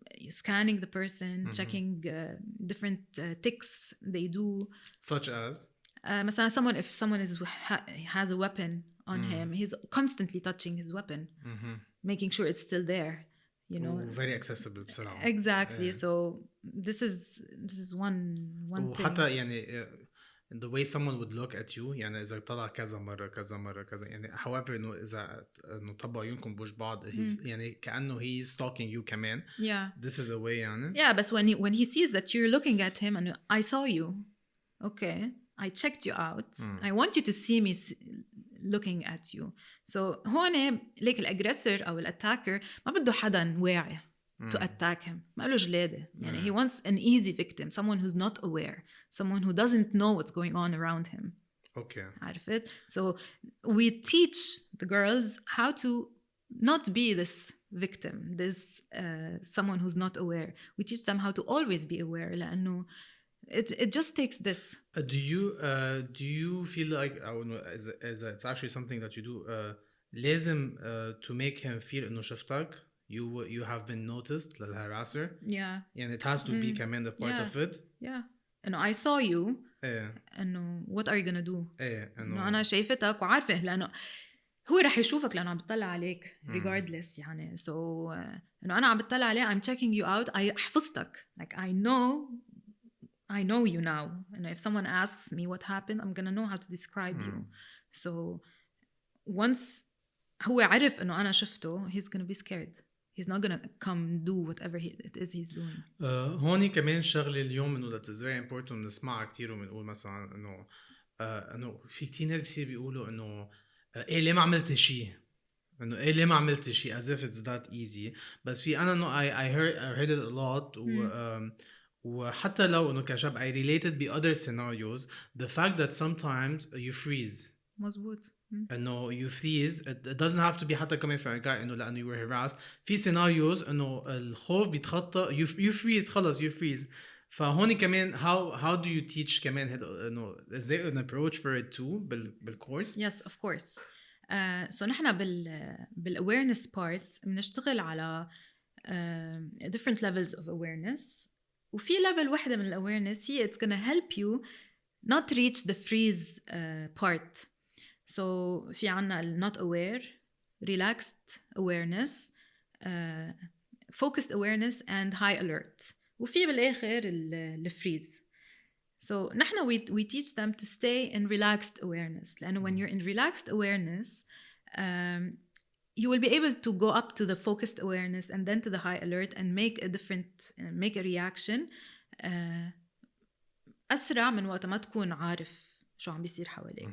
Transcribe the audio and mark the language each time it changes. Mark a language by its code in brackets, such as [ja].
[en] scanning the person, checking different ticks they do. Such as? مثلا if someone has a weapon on him, he's constantly touching his weapon, making sure it's still there. You know, very accessible بصراحة. Exactly. So this is one thing. [ar] وحتى يعني [en] the way someone would look at you [ar] يعني إذا طلع كذا مرة يعني however إنه إذا إنه طبعوا عيونكم بوجه بعض يعني كأنه [en] he's stalking you [ar] كمان. [en] Yeah. This is a way يعني. Yeah, but when he sees that you're looking at him and I saw you, okay, I checked you out. I want you to see me looking at you. [ar] So هون ليك الأجريسور أو الأتاكر ما بده حدا واعي [en] to attack him. [ar] ما له جلادة. [en] يعني he wants an easy victim, someone who's not aware, someone who doesn't know what's going on around him. Okay. [ar] عارفت? [en] So we teach the girls how to not be this victim, this someone who's not aware. We teach them how to always be aware لأنه it just takes this. Do you feel like as it's actually something that you do لازم to make him feel [ar] إنه شفتك [en] you have been noticed للharasser? Yeah. And it has to be كمان the part of it. Yeah. إنه I saw you. إنه what are you gonna do? [ar] إنه أنا شايفتك وعارفة لأنه هو رح يشوفك لأنه عم بتطلع عليك regardless يعني. So إنه أنا عم بتطلع عليه [en] I'm checking you out. I [ar] حفظتك. [en] Like I know you now. And if someone asks me what happened, I'm gonna know how to describe you. So once [ar] هو عرف إنه أنا شفته, [en] he's gonna be scared. He's not gonna come do whatever it is he's doing. [ar] هوني كمان شغلة اليوم إنه [en] that is very important [ar] نسمعها كتير وبنقول مثلا إنه في كتير ناس بيصير بيقولوا إنه إيه ليه ما عملت شيء؟ إنه إيه ليه ما عملت شيء [en] as if it's that easy. [ar] بس في أنا إنه [en] I heard it a lot [ar] وحتى لو إنه كشاب [en] I related ب other scenarios the fact that sometimes you freeze. [ar] مزبوط. [en] إنه you freeze it doesn't have to be حتى coming from a guy [ar] إنه لأنه [en] you were harassed. [ar] في scenarios إنه الخوف بيتخطى [en] you freeze [ar] خلص you freeze. فهوني كمان [en] how do you teach كمان إنه is there an approach for it too بالcourse? Yes, of course. So نحن awareness part [ar] بنشتغل على [en] different levels of awareness. وفي level [ar] واحدة من [en] awareness هي it's gonna help you not reach the freeze part. So في عنا not aware, relaxed awareness, focused awareness and high alert. [ar] وفي بالآخر freeze. [en] So نحن we teach them to stay in relaxed awareness. لأنه when you're in relaxed awareness, you will be able to go up to the focused awareness and then to the high alert and make a reaction [ar] أسرع من وقت ما تكون عارف شو عم بيصير حواليك.